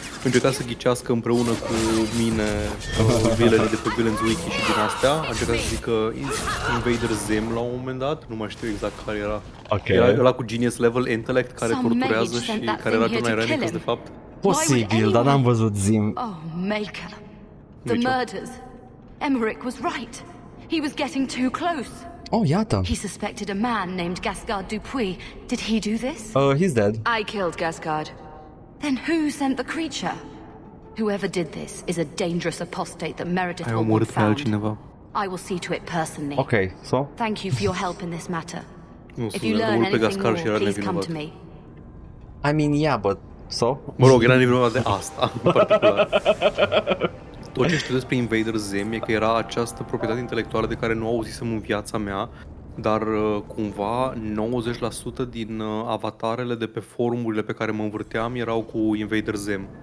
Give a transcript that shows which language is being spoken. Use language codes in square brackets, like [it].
[ro] Încerca să ghicească împreună cu mine vilele de pe Villains Wiki și din astea. A încercat să zică Invader Zim la un moment dat, nu mai știu exact care era. [en] Okay. [ro] Era ăla cu Genius Level Intellect care torturează și care era John Irenicus de fapt. Posibil, dar n-am văzut Zim. [en] Oh, Maker. The murders. Emmerich was right. He was getting too close. [ro] Oh, iată. [en] He suspected a man named Gascard Dupuis. Did he do this? He's dead. I killed Gascard. Then who sent the creature? Whoever did this is a dangerous apostate that Meredith will want found. I will see to it personally. Okay, so? Thank you for your help in this matter. If you learn anything more, please come to me. I mean, yeah, but... So? [ro] Mă rog, era nevinovat de asta, în particular. Tot ce știu despre Invader Zim e că era această proprietate intelectuală de care nu auzisem în viața mea, dar cumva 90% din avatarele de pe forumurile pe care mă învârteam erau cu Invader Zim.